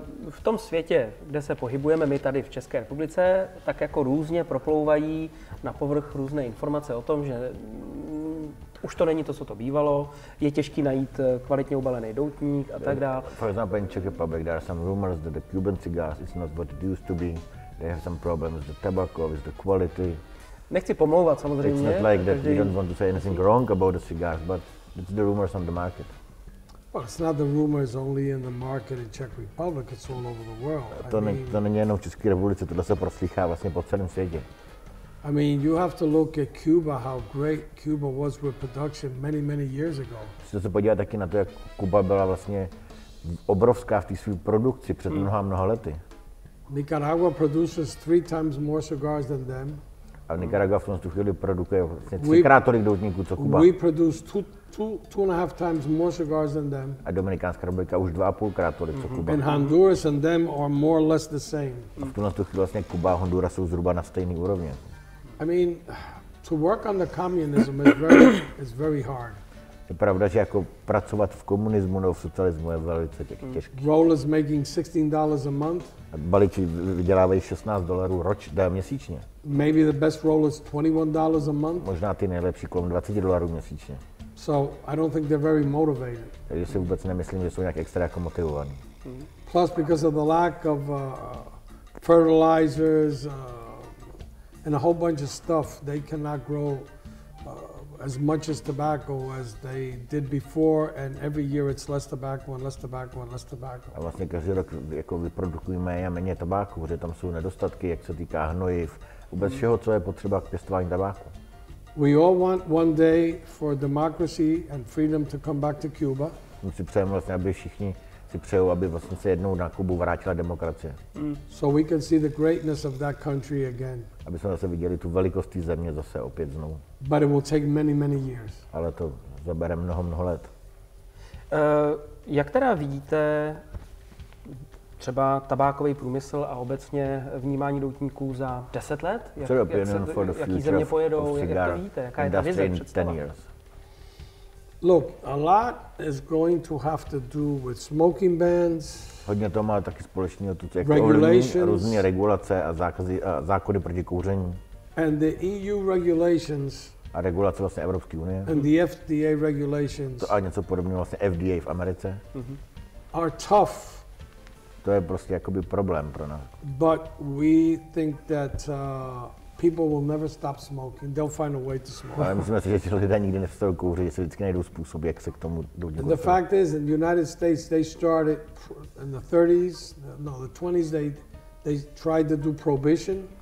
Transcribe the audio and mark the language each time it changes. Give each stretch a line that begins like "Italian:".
Czech: V tom světě, kde se pohybujeme my tady v České republice, tak jako různě proplouvají na povrch různé informace o tom, že už to není to, co to bývalo, je těžký najít kvalitně ubalený doutník a tak dále.
English: For example, in Czech Republic, there are some rumors that the Cuban cigars is not what it used to be. They have some problems with the tobacco, with the quality.
Czech: Nechci pomlouvat samozřejmě.
English: It's not like that we don't want to say anything wrong about the cigars, but it's the rumors on the market. Well, it's not the rumors only in the market in Czech Republic, it's all over the world.
Czech: To není jenom v České republice, tohle se proslýchá vlastně po celém světě.
English: I mean, you have to look at Cuba, how great Cuba was with production many years ago.
Czech: Musíte se podívat taky na to, jak Kuba byla vlastně obrovská v té své produkci před mnoha lety.
English: Nicaragua produces 3 times more cigars than them.
Czech: A Nicaragua v tu chvíli produkuje vlastně 3krát tolik doutníků, co Kuba.
English: We produce 2.5 times more cigars than them.
Czech: A Dominikánská republika už 2,5krát tolik, co Kuba.
English: And Honduras and them are more or less the same.
Czech: A v tu chvíli vlastně Kuba a Honduras jsou zhruba na stejné úrovni.
English: I mean, to work on the communism is very hard.
Czech: Je pravda, že jako pracovat v komunismu nebo v socialismu je velice těžké.
English: Rollers making $16 a month.
Czech: Balíči vydělávají $16 měsíčně.
English: Maybe the best rollers $21 a month.
Czech: Možná ty nejlepší kolem $20 měsíčně.
English: So I don't think they're very motivated.
Czech: Takže si vůbec nemyslím, že jsou nějak extra jako motivovaní.
English: Plus, because of the lack of fertilizers and a whole bunch of stuff, they cannot grow as much as tobacco as they did before, and every year it's less tobacco and less tobacco and less tobacco.
Czech: A vlastně každý rok jako vyprodukují méně a méně tabáku, protože tam jsou nedostatky, jak se týká hnojiv, vůbec všeho, co je potřeba k pěstování tabáku.
English: We all want one day for democracy and freedom to come back to Cuba.
Czech: My si přejeme vlastně, aby všichni si přejou, aby vlastně se jednou na Kubu vrátila demokracie.
English: So we can see the greatness of that country again.
Czech: Aby jsme zase viděli tu velikost té země zase opět znovu.
English: But it will take many years.
Czech: Ale to zabere mnoho let. Jak teda vidíte třeba tabákový průmysl a obecně vnímání doutníků za 10 let? Jaký země pojedou, jak to vidíte? Jaká je ta vize, představa?
English: Look, a lot is going to have to do with smoking bans.
Czech: Hodně to má taky společného, různé regulace a zákony proti kouření.
English: And the EU regulations.
Czech: A regulace vlastně Evropské unie.
English: And the FDA regulations.
Czech: To a něco podobného vlastně FDA v Americe.
English: Are tough.
Czech: To je prostě jakoby problém pro nás.
English: But we think that people will never stop smoking. They'll find a way to smoke.
Czech: Ale myslíme si, že ti lidé nikdy nepřestanou kouřit, že se vždycky najdou způsob, jak se k tomu dohodnout.
English: The fact is, in the United States, they started in the 30s, no, the 20s, they tried to do prohibition.